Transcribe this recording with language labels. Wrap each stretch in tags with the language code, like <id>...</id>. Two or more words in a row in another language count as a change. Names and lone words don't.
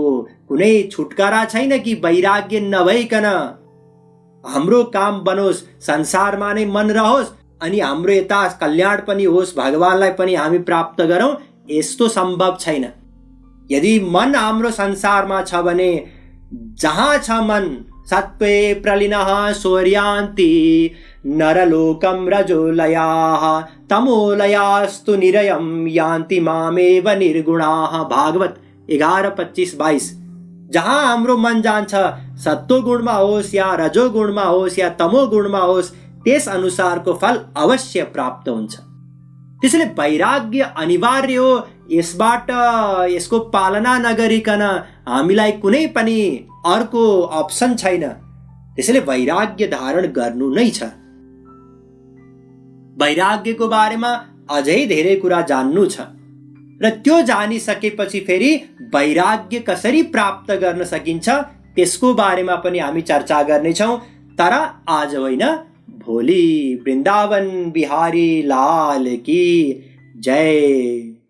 <ne>कुनै छुटकारा छैन कि वैराग्य नभइकन हाम्रो काम बनोस्, संसारमा नै मन रहोस् अनि हाम्रो यता कल्याण पनि होस्, भगवानलाई पनि हामी प्राप्त गरौँ, यस्तो सम्भव छैन। यदि मन हाम्रो संसारमा छ भने, जहाँ छ मन</ne> <sa>सत्त्वे प्रलीनः शौर्यान्ति नरलोकं रजोलयाः तमोलयास्तु निरयं यान्ति मामेव निर्गुणाः।</sa> <ne>भागवत 11:25-22। जहाँ हाम्रो मन जान्छ, सत्व गुणमा होस् या रजो गुणमा होस् या तमो गुणमा होस्, त्यस अनुसारको फल अवश्य प्राप्त हुन्छ। त्यसैले वैराग्य अनिवार्य हो। यसबाट यसको पालना नगरिकन हामीलाई कुनै पनि अर्को अप्सन छैन। त्यसैले वैराग्य धारण गर्नु नै छ। वैराग्यको बारेमा अझै धेरै कुरा जान्नु छ, र त्यो जानिसकेपछि फेरि वैराग्य कसरी प्राप्त गर्न सकिन्छ त्यसको बारेमा पनि हामी चर्चा गर्नेछौँ। तर आज होइन, भोलि।</ne> <hi>वृन्दावन बिहारी लाल की जय।</hi>